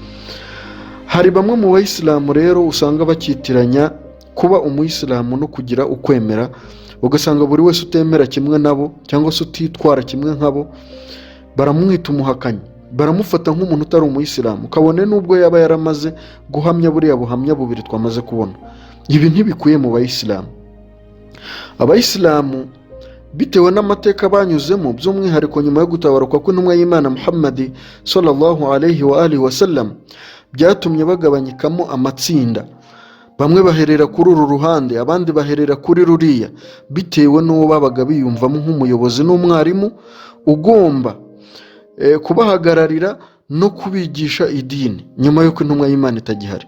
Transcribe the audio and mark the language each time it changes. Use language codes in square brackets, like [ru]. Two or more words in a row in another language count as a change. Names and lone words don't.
[rw] Hari bamwe mu bayisilamu rero usanga bakitiranya kuba umuyisilamu no kugira ukwemera, ugasanga buri wese utemera kimwe nabo cyangwa se utitwara kimwe nkabo baramwita umuhakanyi, baramufata nk'umuntu utari umuyisilamu, kabone n'ubwo yaba yaramaze guhamya buriya buhamya bubiri twamaze kubona. Ibi ntibikwiye mu bayisilamu. Abayisilamu bitewe n'amateka banyuzemo, by'umwihariko nyuma yo gutabaruka kw'intumwa y'Imana Muhammad [ar] صلى الله عليه وآله وسلم, [rw] byatumye bagabanyikamo amatsinda. Bamwe baherera kuri uru ruhande, abandi baherera kuri ruriya, bitewe n'uwo babaga biyumvamo nk'umuyobozi n'umwarimu ugomba kubahagararira no kubigisha idini nyuma y'uko intumwa y'Imana itagihari.